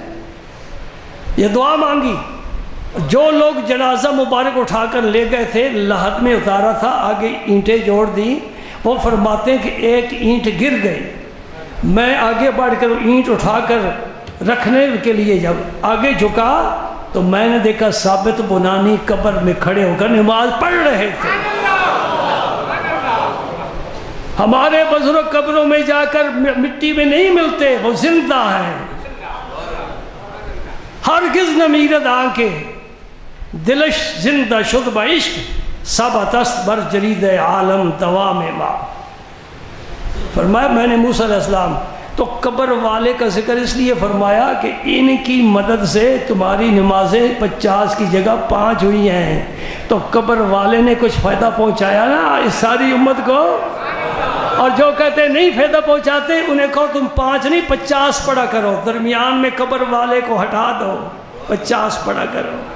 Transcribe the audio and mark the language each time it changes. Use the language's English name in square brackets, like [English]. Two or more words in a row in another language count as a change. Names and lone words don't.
[Urdu] یہ دعا مانگی، جو لوگ جنازہ مبارک اٹھا کر لے گئے تھے لحد میں اتارا تھا، آگے اینٹیں جوڑ دیں، وہ فرماتے ہیں کہ ایک اینٹ گر گئی، میں آگے بڑھ کر اینٹ اٹھا کر رکھنے کے لیے جب آگے جھکا تو میں نے دیکھا ثابت بنانی قبر میں کھڑے ہو کر نماز پڑھ رہے تھے۔ ہمارے بزرگ قبروں میں جا کر مٹی میں نہیں ملتے، وہ زندہ ہیں، [Persian] ہرگز نہ میرد آنکھیں دلش زندہ شد بعشق ثبت است بر جرید عالم دوام ما۔ [Urdu] فرمایا میں نے موسیٰ علیہ السلام تو قبر والے کا ذکر اس لیے فرمایا کہ ان کی مدد سے تمہاری نمازیں 50 کی جگہ 5 ہوئی ہیں، تو قبر والے نے کچھ فائدہ پہنچایا نا اس ساری امت کو، اور جو کہتے ہیں نہیں فائدہ پہنچاتے انہیں کہو تم 5 نہیں 50 پڑھا کرو، درمیان میں قبر والے کو ہٹا دو، 50 پڑھا کرو۔